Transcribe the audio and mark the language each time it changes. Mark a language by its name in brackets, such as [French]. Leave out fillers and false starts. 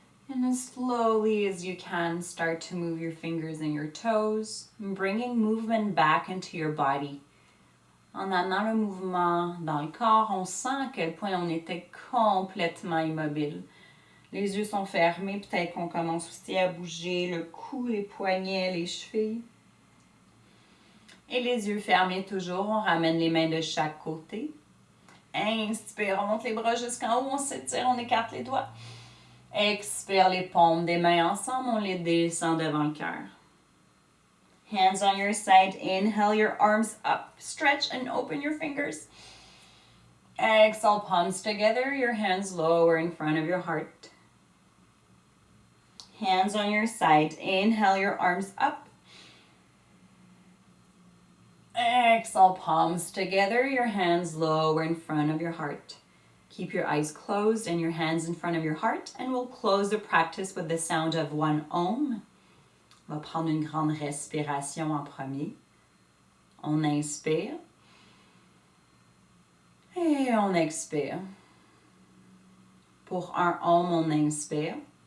[English] And as slowly as you can, start to move your fingers and your toes, bringing movement back into your body. [French] En amenant le mouvement dans le corps, on sent à quel point on était complètement immobile. Les yeux sont fermés, peut-être qu'on commence aussi à bouger le cou, les poignets, les chevilles. Et les yeux fermés toujours, on ramène les mains de chaque côté. Inspire, on monte les bras jusqu'en haut, on s'étire, on écarte les doigts. Expire, les paumes des mains ensemble, on les descend devant le cœur. [English] Hands on your side, inhale your arms up, stretch and open your fingers. Exhale, palms together, your hands lower in front of your heart. Hands on your side, inhale your arms up. Exhale, palms together, your hands lower in front of your heart. Keep your eyes closed and your hands in front of your heart, and we'll close the practice with the sound of one Om. [French] On va prendre une grande respiration en premier. On inspire. Et on expire. Pour un Om, on inspire.